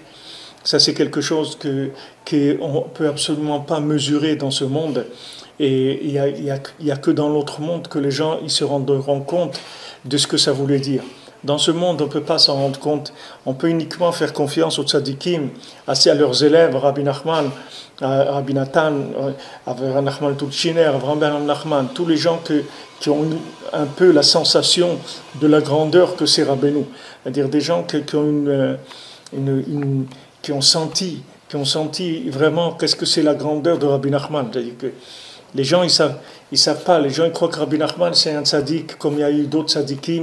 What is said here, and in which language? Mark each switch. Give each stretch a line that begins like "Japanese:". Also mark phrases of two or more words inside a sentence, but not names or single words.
French: Ça, c'est quelque chose qu'on ne peut absolument pas mesurer dans ce monde. Et il y a que dans l'autre monde que les gens ils se rendront compte de ce que ça voulait dire. Dans ce monde, on ne peut pas s'en rendre compte. On peut uniquement faire confiance aux tzadikim, à leurs élèves, Rabbi Nachman, Rabbi Nathan, Rabbi Nachman Tulchiner, Rabbi Nachman, tous les gens qui ont un peu la sensation de la grandeur que c'est Rabbeinu. C'est-à-dire des gens qui ont senti vraiment qu'est-ce que c'est la grandeur de Rabbi Nachman. C'est-à-dire que les gens, ils savent pas. Les gens, ils croient que Rabbi Nachman, c'est un tzaddik, comme il y a eu d'autres tzaddikim.